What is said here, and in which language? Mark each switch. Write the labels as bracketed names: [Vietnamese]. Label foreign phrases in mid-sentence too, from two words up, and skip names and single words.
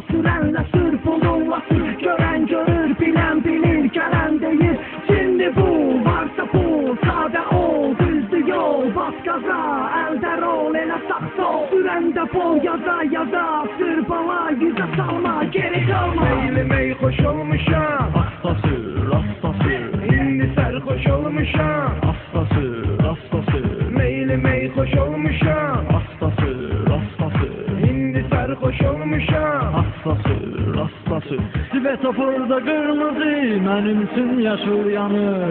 [Turkish] Sürenle sür, bununla sür, gören görür, bilen bilir, gelen deyir. Şimdi bu varsa pul, sade ol, düzdü yol, bas gaza, elde rol, [Azerbaijani] elə sağ sol. [Turkish] Sürende bol yaza yaza, sür bala, yüze salma, geri kalma. [Azerbaijani] Meylimey hoş olmuşam, Asta sür, asta sür, indi serhoş olmuşam. asta sür, asta sür, Meylimey hoş olmuşam, asta sür, asta sür, indi serhoş olmuşam. asta sür, asta sür. Svetoforda qırmızı, mənim üçün yaşıl yanır.